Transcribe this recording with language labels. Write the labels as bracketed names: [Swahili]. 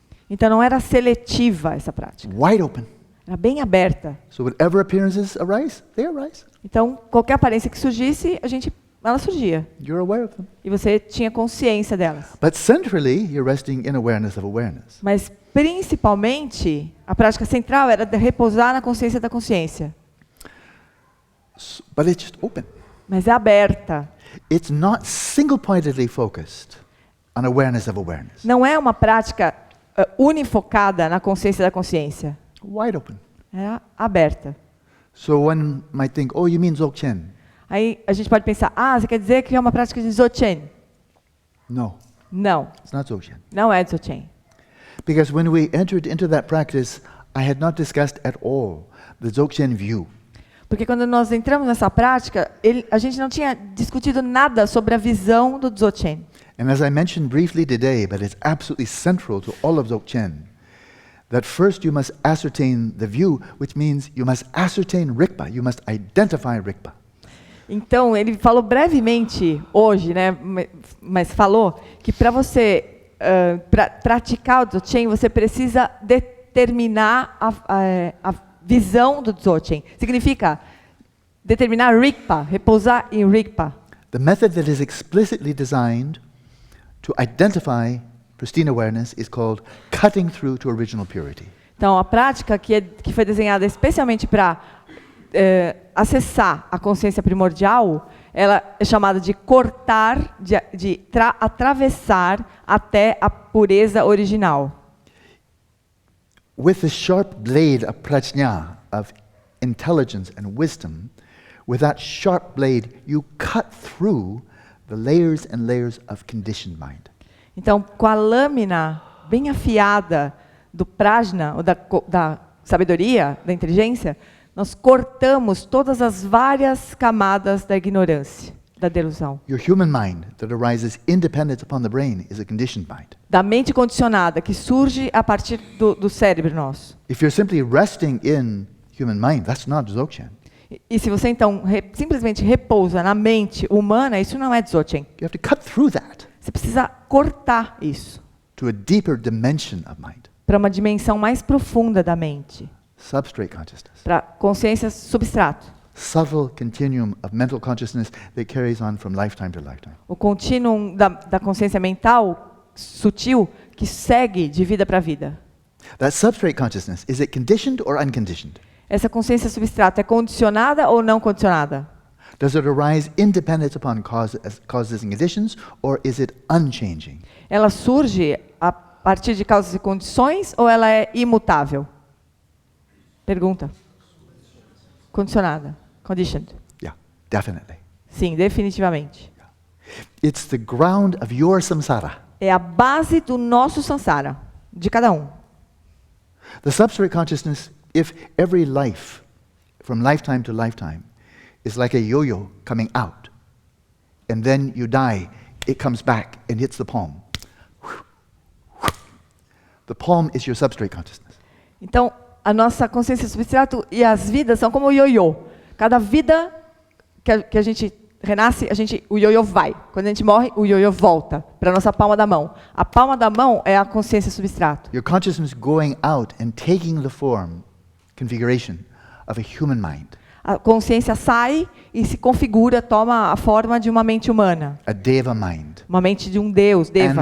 [Portuguese] Então não era seletiva essa prática. [English] Wide open. [Portuguese] Era bem aberta. [English] So whatever appearances arise, they arise. [Portuguese] Então qualquer aparência que surgisse, ela surgia. [English] You're aware of them. [Portuguese] E você tinha consciência delas. [English] But centrally, you're resting in awareness of awareness. [Portuguese] Mas principalmente, a prática central era de repousar na consciência da consciência. [English] But it's just open. [Portuguese] Mas é aberta. [English] It's not single-pointedly focused on awareness of awareness. [Portuguese] Não é uma prática unifocada na consciência da consciência. [English] Wide open. [Portuguese] É aberta. [English] So one might think, oh, you mean Dzogchen? [Portuguese] Aí a gente pode pensar, você quer dizer que é uma prática de Dzogchen? [English] No. [Portuguese] Não. [English] It's not Dzogchen. [Portuguese] Não é Dzogchen. [English] Because when we entered into that practice, I had not discussed at all the Dzogchen view. [Portuguese] Porque quando nós entramos nessa prática, a gente não tinha discutido nada sobre a visão do Dzogchen. [English] And as I mentioned briefly today, but it's absolutely central to all of Dzogchen, that first you must ascertain the view, which means you must ascertain Rigpa, you must identify Rigpa. [Portuguese] Então, ele falou brevemente hoje, né, mas falou que para você praticar o Dzogchen, você precisa determinar a visão do Dzogchen. Significa determinar Rigpa, repousar em Rigpa. [English] The method that is explicitly designed to identify pristine awareness is called cutting through to original purity. [Portuguese] Então, a prática que foi desenhada especialmente para acessar a consciência primordial, ela é chamada de cortar, de atravessar até a pureza original. [English] With the sharp blade of prajna, of intelligence and wisdom, with that sharp blade, you cut through the layers and layers of conditioned mind. [Portuguese] Então, com a lâmina bem afiada do prajna, ou da sabedoria, da inteligência, nós cortamos todas as várias camadas da ignorância, da delusão. [English] Your human mind that arises independent upon the brain is a conditioned mind. [Portuguese] Da mente condicionada, que surge a partir do cérebro nosso. [English] If you're simply resting in human mind, that's not Dzogchen. [Portuguese] E se você então simplesmente repousa na mente humana, isso não é Dzogchen. [English] You have to cut through that [Portuguese] Você precisa cortar isso [English] to a deeper dimension of mind, [Portuguese] para uma dimensão mais profunda da mente, [English] substrate consciousness. [Portuguese] para consciência substrato. [English] Subtle continuum of mental consciousness that carries on from lifetime to lifetime. [Portuguese] O contínuo da consciência mental sutil que segue de vida para vida. [English] That substrate consciousness, is it conditioned or unconditioned? [Portuguese] Essa consciência substrato é condicionada ou não condicionada? [English] Does it arise independent upon causes and conditions, or is it unchanging? [Portuguese] Ela surge a partir de causas e condições ou ela é imutável? Pergunta. Condicionada. Conditioned. [English] Yeah, definitely. [Portuguese] Sim, definitivamente. [English] It's the ground of your samsara. [Portuguese] É a base do nosso samsara, de cada um. [English] The substrate consciousness, if every life, from lifetime to lifetime, is like a yo-yo coming out, and then you die, it comes back and hits the palm. The palm is your substrate consciousness. [Portuguese] Então, a nossa consciência substrato e as vidas são como o ioiô. Cada vida que a gente renasce, o ioiô vai. Quando a gente morre, o ioiô volta para a nossa palma da mão. A palma da mão é a consciência substrato. [English] Your consciousness going out and taking the form, configuration, of a human mind. [Portuguese] A consciência sai e se configura, toma a forma de uma mente humana. [English] A deva mind. [Portuguese] Uma mente de um deus, deva.